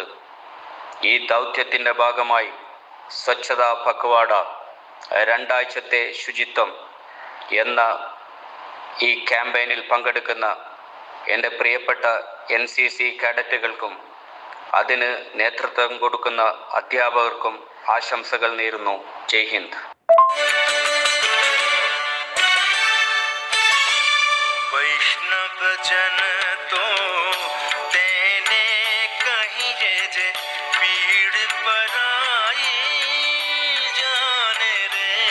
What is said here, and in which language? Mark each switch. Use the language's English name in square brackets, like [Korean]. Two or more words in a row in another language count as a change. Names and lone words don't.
[Malayalam] ഈ ദൗത്യത്തിൻ്റെ ഭാഗമായി സ്വച്ഛത പഖ്വാഡ 2 ആഴ്ചത്തെ ശുചിത്വം എന്ന ഈ ക്യാമ്പയിനിൽ പങ്കെടുക്കുന്ന എൻ്റെ പ്രിയപ്പെട്ട NCC കാഡറ്റുകൾക്കും അതിന് നേതൃത്വം കൊടുക്കുന്ന അധ്യാപകർക്കും ആശംസകൾ നേരുന്നു. [Hindi] जय हिंद. [Gujarati] વૈષ્ણવ જન તો તેને કહીં જે પીડ પરાઈ જાણે રે।